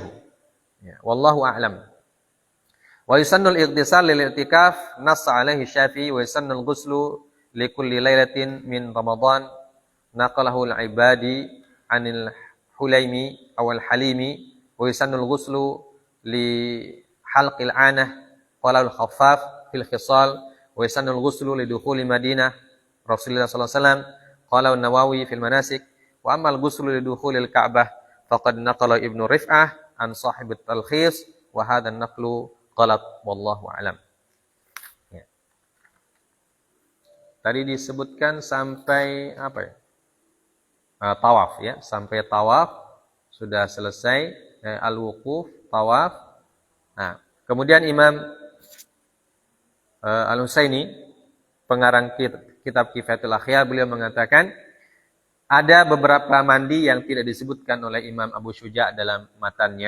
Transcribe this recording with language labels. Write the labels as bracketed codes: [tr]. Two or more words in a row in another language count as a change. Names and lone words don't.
[ar] Ya, والله أعلم. ويسن الاغتسال للاعتكاف نص عليه الشافعي ويسن الغسل لكل ليلة من رمضان نقله العبادي عن الحليمي أو الحليمي ويسن الغسل لحلق العانة قاله الخفاف في الخصال ويسن الغسل لدخول مدينة رسول الله صلى الله عليه وسلم قاله النووي في المناسك وأما الغسل لدخول الكعبة فقد نقل ابن الرفعة عن صاحب التلخيص وهذا النقل غلط والله أعلم. [id] Ya. Tadi disebutkan sampai apa ya? Tawaf ya, sampai tawaf sudah selesai al-wuquf, tawaf. Nah, kemudian Imam Al-Husaini pengarang kitab Kifayatul Akhyar beliau mengatakan ada beberapa mandi yang tidak disebutkan oleh Imam Abu Syuja' dalam matannya.